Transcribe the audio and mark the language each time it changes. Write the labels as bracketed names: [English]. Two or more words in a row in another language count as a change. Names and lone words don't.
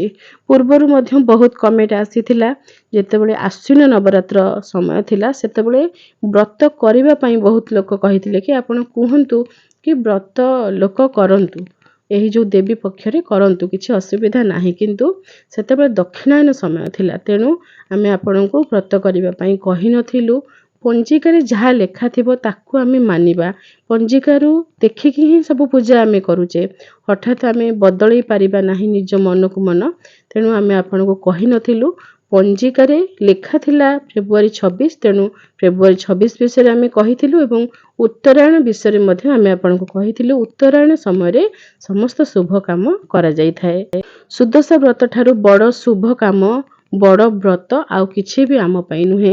[Odia] ପୂର୍ବରୁ ମଧ୍ୟ ବହୁତ କମେଣ୍ଟ ଆସିଥିଲା ଯେତେବେଳେ ଆଶ୍ୱିନ ନବରାତ୍ର ସମୟ ଥିଲା ସେତେବେଳେ ବ୍ରତ କରିବା ପାଇଁ ବହୁତ ଲୋକ କହିଥିଲେ କି ଆପଣ କୁହନ୍ତୁ କି ବ୍ରତ ଲୋକ କରନ୍ତୁ ଏହି ଯେ ଦେବୀ ପକ୍ଷରେ କରନ୍ତୁ କିଛି ଅସୁବିଧା ନାହିଁ। କିନ୍ତୁ ସେତେବେଳେ ଦକ୍ଷିଣାୟନ ସମୟ ଥିଲା ତେଣୁ ଆମେ ଆପଣଙ୍କୁ ବ୍ରତ କରିବା ପାଇଁ କହି ନଥିଲୁ। ପଞ୍ଜିକାରେ ଯାହା ଲେଖା ଥିବ ତାକୁ ଆମେ ମାନିବା। ପଞ୍ଜିକାରୁ ଦେଖିକି ହିଁ ସବୁ ପୂଜା ଆମେ କରୁଛେ। ହଠାତ୍ ଆମେ ବଦଳାଇ ପାରିବା ନାହିଁ ନିଜ ମନକୁ ମନ ତେଣୁ ଆମେ ଆପଣଙ୍କୁ କହି ନଥିଲୁ। ପଞ୍ଜିକାରେ ଲେଖା ଥିଲା ଫେବୃଆରୀ 26 ତେଣୁ ଫେବୃଆରୀ 26 ବିଷୟ ଆମେ କହିଥିଲୁ ଏବଂ ଉତ୍ତରାୟଣ ବିଷୟ ମଧ୍ୟ ଆମେ ଆପଣଙ୍କୁ କହିଥିଲୁ। ଉତ୍ତରାୟଣ ସମୟରେ ସମସ୍ତ ଶୁଭ କାମ କରା ଯାଇ ଥାଏ। ସୁଦଶା ବ୍ରତ ଠାରୁ ବଡ଼ ଶୁଭ କାମ ବଡ଼ ବ୍ରତ ଆଉ କିଛି ଭି ଆମ ପାଇଁ ନୁହେଁ।